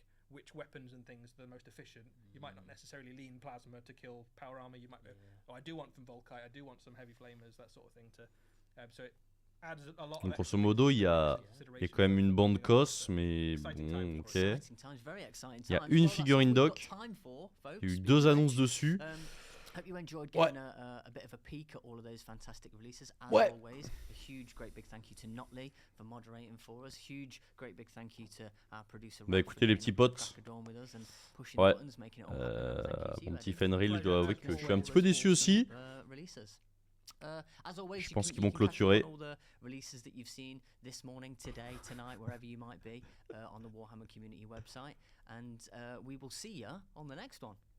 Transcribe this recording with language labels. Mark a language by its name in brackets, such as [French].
[English] Which weapons and things are the most efficient. You might not necessarily lean plasma to kill power armor. You might go, oh, I do want some Volkite, I do want some heavy flamers, that sort of thing. So it adds a lot. [French] Donc grosso modo, il y a quand même une bande COS, mais bon, ok. Il y a une figurine doc. Il y a eu 2 annonces dessus. [English] Hope you enjoyed getting a bit of a peek at all of those fantastic releases. As always, a huge, great big thank you to Notley for moderating for us. Huge, great big thank you to our producer. [French] Bah écoutez les petits potes, ouais, mon petit Fenrir, je dois avouer que je suis un petit peu déçu aussi. Je pense qu'ils vont clôturer. [English] Releases that you've seen this morning, today, tonight, wherever you might be, on the Warhammer community website, and we will see you on the next one.